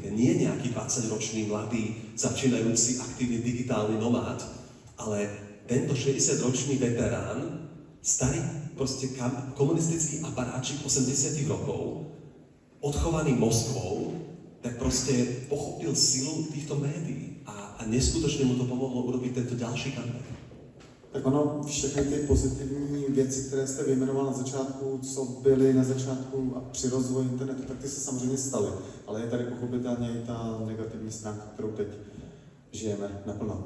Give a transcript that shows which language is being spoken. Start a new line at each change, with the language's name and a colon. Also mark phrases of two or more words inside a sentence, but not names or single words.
Slovak: Nie nejaký 20-ročný, mladý, začínajúci, aktívny digitálny nomád, ale tento 60-ročný veterán, starý komunistický aparáčik 80 rokov, odchovaný Moskvou, tak pochopil silu týchto médií a neskutočne mu to pomohlo urobiť tento ďalší kampaň.
Czech: Tak ono, všechny ty pozitivní věci, které jste vyjmenoval na začátku, co byly na začátku a při rozvoji internetu, tak ty se samozřejmě staly. Ale je tady pochopitelně i ta negativní stránka, kterou teď žijeme naplno.